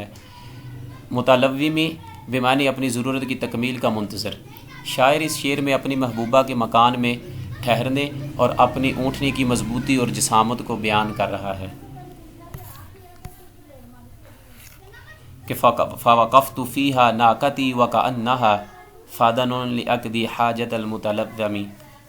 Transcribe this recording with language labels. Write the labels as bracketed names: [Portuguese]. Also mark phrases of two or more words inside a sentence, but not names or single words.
[Urdu] متلومی بمعنی اپنی ضرورت کی تکمیل کا منتظر، شاعر اس شعر میں اپنی محبوبہ کے مکان میں ٹھہرنے اور اپنی اونٹنی کی مضبوطی اور جسامت کو بیان کر رہا ہے کہ [Arabic] فوقفت فیہا ناقتی وکأنہا فادن لأقضی حاجت المتلوم۔